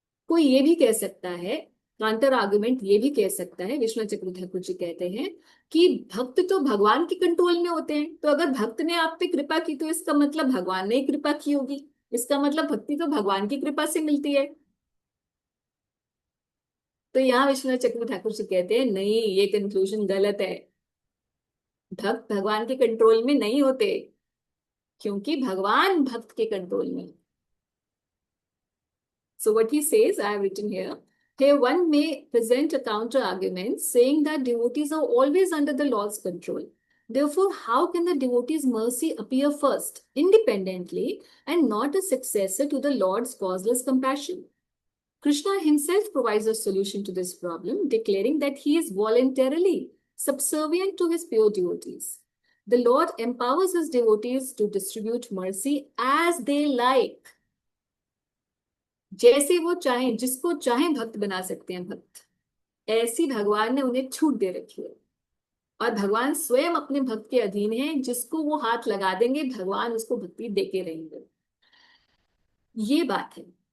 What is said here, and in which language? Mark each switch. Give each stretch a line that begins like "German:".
Hindi: कोई ये भी कह सकता है, काउंटर आर्गुमेंट ये भी कह सकता है, विश्वनाथ चक्रवर्ती ठाकुर जी कहते हैं कि भक्त तो भगवान के कंट्रोल में होते हैं, तो अगर भक्त ने आप पे कृपा की तो इसका मतलब भगवान ने ही कृपा की होगी, इसका मतलब भक्ति तो भगवान की कृपा से मिलती है। तो यहाँ विश्वनाथ चक्रवर्ती ठाकुर जी कहते हैं नहीं, ये कंक्लूजन गलत है। भक्त भगवान के कंट्रोल में नहीं होते, क्योंकि भगवान भक्त के कंट्रोल में।
English: So what he says, I have written here. Here one may present a counter argument saying that devotees are always under the Lord's control. Therefore, how can the devotee's mercy appear first, independently, and not a successor to the Lord's causeless compassion? Krishna himself provides a solution to this problem, declaring that he is voluntarily subservient to his pure devotees. The Lord empowers his devotees to distribute mercy as they like.
Hindi: जैसे वो चाहें, जिसको चाहें भक्त बना सकते हैं भक्त, ऐसी भगवान ने उन्हें छूट दे रखी है। और भगवान स्वयं अपने भक्त के अधीन है, जिसको वो हाथ लगा देंगे भगवान उसको भक्ति देके रहेंगे। ये बात है।